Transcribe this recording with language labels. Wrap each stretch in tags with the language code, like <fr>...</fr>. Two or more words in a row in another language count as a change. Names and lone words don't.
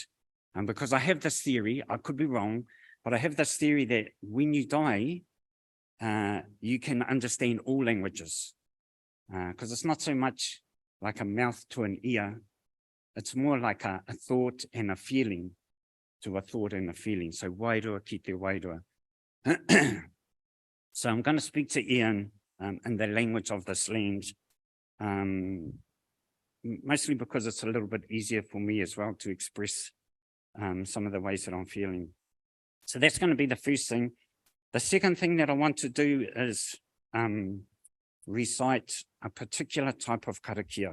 <en>Because I have this theory, I could be wrong, but I have this theory that when you die, you can understand all languages. Because it's not so much like a mouth to an ear, it's more like a thought and a feeling to a thought and a feeling.</en> <mi>So wairua ki te wairua.</mi> <en>So I'm going to speak to Ian in the language of this land, mostly because it's a little bit easier for me as well to express some of the ways that I'm feeling. So that's going to be the first thing. The second thing that I want to do is recite a particular type of karakia.</en>